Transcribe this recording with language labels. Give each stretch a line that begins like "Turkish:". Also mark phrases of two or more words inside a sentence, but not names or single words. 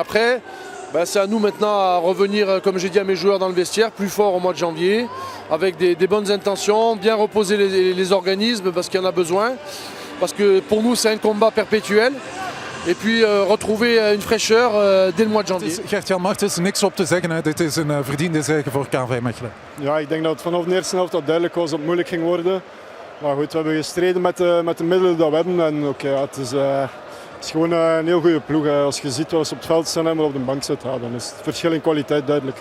French: Après, c'est à nous maintenant à revenir, comme j'ai dit à mes joueurs dans le vestiaire, plus fort au mois de janvier, avec des bonnes intentions, bien reposer les organismes parce qu'il y en a besoin. Parce que pour nous, c'est un combat perpétuel. Et puis retrouver une fraîcheur dès le mois de janvier.
Dutch: Gert-Jan Martens, niks op te zeggen. Hè. Dit is een verdiende zege voor KV Mechelen. Ja, ik denk dat het vanaf de eerste helft al duidelijk was dat het moeilijk ging worden. Maar goed, we hebben gestreden met de middelen die we hebben. En het is gewoon een heel goede ploeg. Hè. Als je ziet wat ze op het veld staan en op de bank zitten, dan is het verschil in kwaliteit duidelijk.